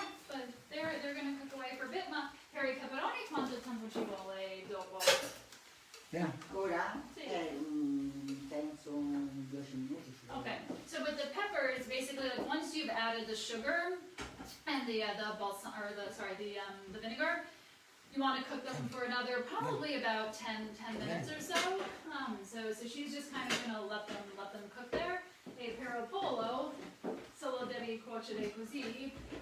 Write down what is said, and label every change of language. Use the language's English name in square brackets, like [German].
[English] But they're going to cook away for a bit. [Italian] Ma per i peperoni quanto tempo ci vuole dopo? Ora penso 10 minuti. [English] Okay, so with the peppers, basically, like once you've added the sugar and the balsam or the vinegar, you want to cook them for another probably about 10 minutes or so. So she's just kind of gonna let them cook there. [Italian] E per pollo solo devi cuocere così.